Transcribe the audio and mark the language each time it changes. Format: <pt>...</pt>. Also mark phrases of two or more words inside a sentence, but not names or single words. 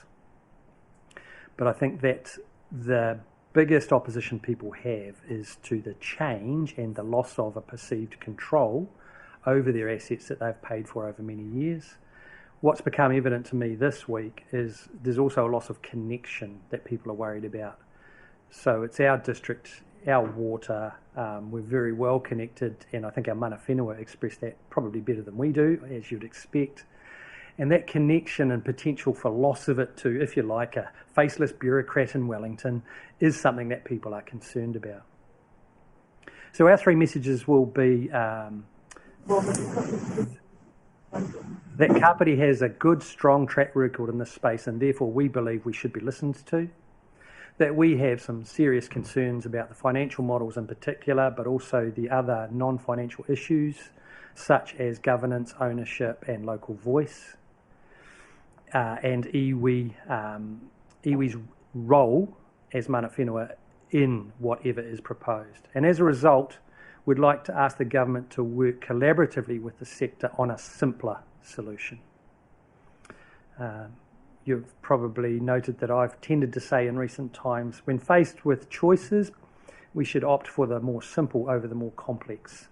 <en>But I think that the biggest opposition people have is to the change and the loss of a perceived control over their assets that they've paid for over many years. What's become evident to me this week is there's also a loss of connection that people are worried about. So it's our district, our water, we're very well connected, and I think our</en> <mi>mana whenua</mi> <en>express that probably better than we do, as you'd expect. And that connection and potential for loss of it to, if you like, a faceless bureaucrat in Wellington is something that people are concerned about. So our three messages will be that Kapiti has a good, strong track record in this space, and therefore we believe we should be listened to. That we have some serious concerns about the financial models in particular, but also the other non-financial issues, such as governance, ownership, and local voice. And iwi's role as</en> <mi>mana whenua</mi> <en>in whatever is proposed. And as a result, we'd like to ask the government to work collaboratively with the sector on a simpler solution. You've probably noted that I've tended to say in recent times, when faced with choices, we should opt for the more simple over the more complex.</en>